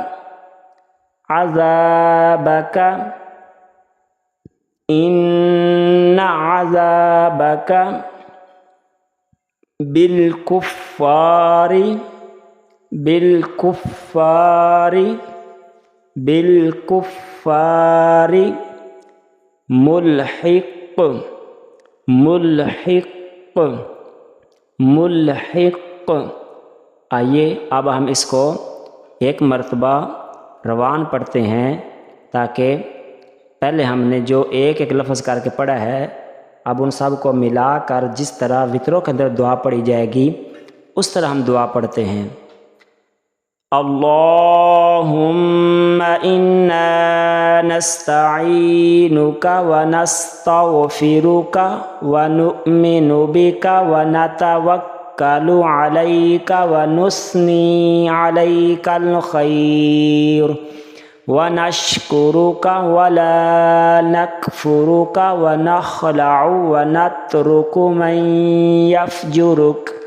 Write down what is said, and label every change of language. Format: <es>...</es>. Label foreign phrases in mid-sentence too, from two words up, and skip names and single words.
<ar>عذابک ان عذابک بالکفار بالکفار بالکفار ملحق ملحق ملحق.</ar> <ur>آئیے اب ہم اس کو ایک مرتبہ روان پڑھتے ہیں تاکہ پہلے ہم نے جو ایک ایک لفظ کر کے پڑھا ہے اب ان سب کو ملا کر جس طرح وطروں کے اندر دعا پڑھی جائے گی اس طرح ہم دعا پڑھتے ہیں.</ur> <ar>اللہم انا نستعینک ونستغفرک ونؤمن بک ونتوکل علیک ونثنی علیک الخیر ونشکرک ولا نکفرک ونخلع ونترک من یفجرک.</ar>